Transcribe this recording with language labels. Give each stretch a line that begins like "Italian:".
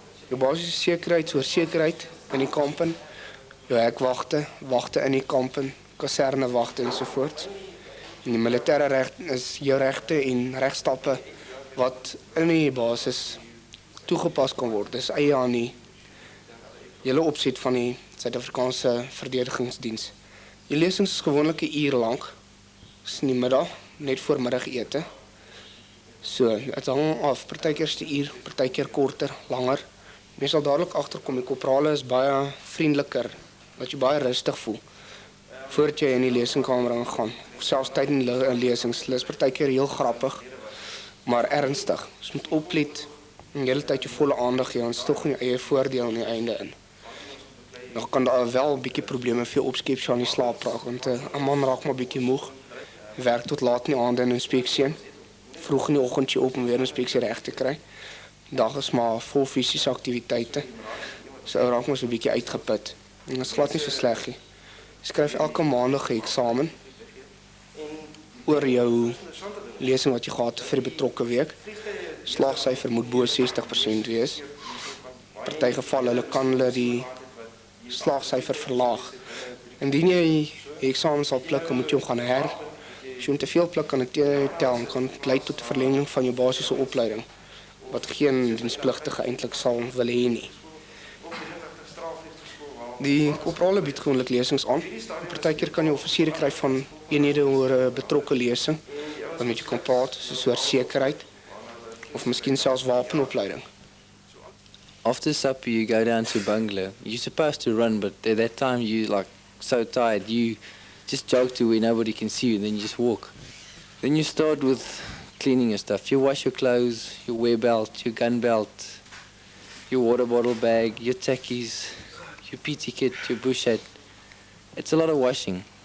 Afrikaans: Jou basiese sekerheid oor sekerheid in die kampen, jou hekwagte, wagte in die kampen, kasernewagte ensovoorts. En die militêre reg is jou regte en regstappe wat in die basis toegepas kan word. Dis eie aan die hele opset van die Suid-Afrikaanse verdedigingsdiens. Die lesings is gewoonlik 'n uur lank. Dis in die middag, net voor middagete. So, dit hang af, partykeer is 'n uur, partykeer korter, langer. Jy sal dadelik agterkom die korprale is baie vriendeliker, dat jy baie rustig voel voordat jy in die lesingkamer ingaan. Selfs tydens die lesings, hulle is partykeer heel grappig, maar ernstig. Jy moet oplet en die hele tyd jou volle aandag gee, want tog nie eie voordeel aan die einde in. Dan kan daar wel 'n bietjie probleme vir jou opskep as jy aan die slaap raak, want 'n man raak maar bietjie moeg. Hy werk tot laat in die aand in inspeksie. Vroeg in die oggend jy op om weer 'n inspeksie reg te kry. Die dag is maar vol fisiese aktiwiteite. So ou raak maar so 'n bietjie uitgeput. En dit is glad nie so sleg nie. Jy skryf elke maandag 'n eksamen oor jou lesing wat jy gehad het vir die betrokke week. Slaagsyfer moet bo 60% wees. Party gevalle hulle kan hulle die slaagsyfer verlaag. Indien jy die eksamen sal pluk, moet jy hom gaan as jy te veel pluk kan dit tel en kan lei tot 'n verlenging van jou basiese opleiding wat geen dienspligtige eintlik sal wil hê nie. Die korprale bied gewoonlik lesings aan. Partykeer kan jy offisiere kry van eenhede oor 'n betrokke lesing waarmee jy kan praat, soos oor sekerheid of miskien selfs wapenopleiding.
English: After supper, you go down to bungalow. You're supposed to run, but at that time you're like so tired. You just jog to where nobody can see you, and then you just walk. Then you start with cleaning your stuff. You wash your clothes, your wear belt, your gun belt, your water bottle bag, your tackies, your PT kit, your bush hat. It's a lot of washing.